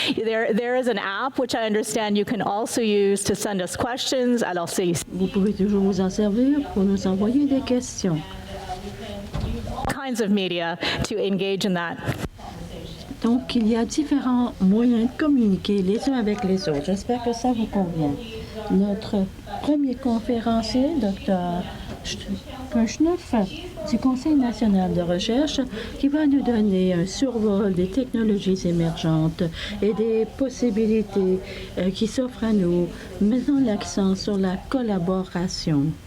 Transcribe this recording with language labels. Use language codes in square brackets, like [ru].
[en] There is an app which I understand you can also use to send us questions. [fr] Alors vous pouvez toujours vous en servir pour nous envoyer des questions. [en] Kinds of media to engage in that. [fr] Donc, il y a différents moyens de communiquer les uns avec les autres. J'espère que ça vous convient. Notre premier conférencier, Dr. Kirchhoff, du Conseil national de recherche, qui va nous donner un survol des technologies émergentes et des possibilités qui s'offrent à nous, mettant l'accent sur la collaboration.